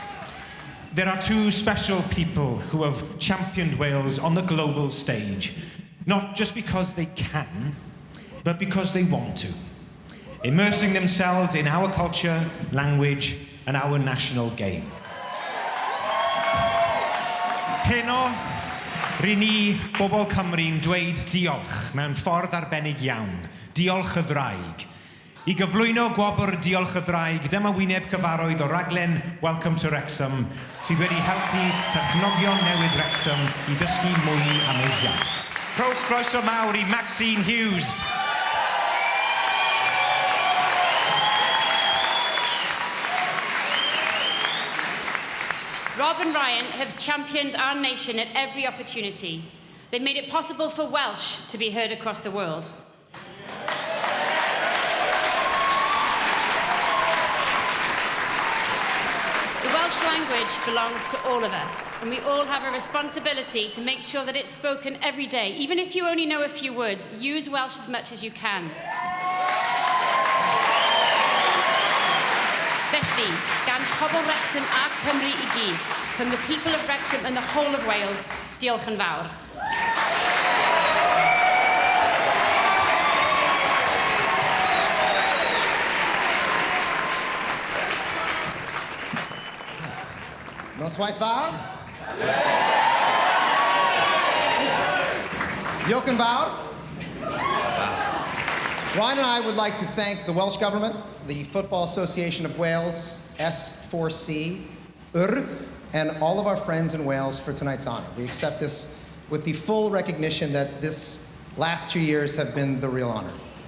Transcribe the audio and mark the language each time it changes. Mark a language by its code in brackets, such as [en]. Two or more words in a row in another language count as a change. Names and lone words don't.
[en] There are two special people who have championed Wales on the global stage, not just because they can, but because they want to, immersing themselves in our culture, language, and our national game. [cy] Heno, rydyn ni, bobl Cymru'n dweud diolch mewn ffordd arbennig iawn. Diolch y ddraig. I gyflwyno gwobr diolch y ddraig, dyma wyneb cyfarwydd o raglen Welcome to Wrexham, sydd wedi helpu perchnogion newydd Wrexham I ddysgu mwy am ei iaith. Rhowch croeso mawr I Maxine Hughes. [en] Rob and Ryan have championed our nation at every opportunity. They've made it possible for Welsh to be heard across the world. The Welsh language belongs to all of us, and we all have a responsibility to make sure that it's spoken every day. Even if you only know a few words, use Welsh as much as you can. [cy] Felly, gan pobl Wrexham a Cymru I gyd, [en] from the people of Wrexham and the whole of Wales, [cy] diolch yn fawr. Noswaith dda? Diolch yn fawr. [en] Ryan and I would like to thank the Welsh Government, the Football Association of Wales, S4C, yw'r, and all of our friends in Wales for tonight's honor. We accept this with the full recognition that this last 2 years have been the real honor.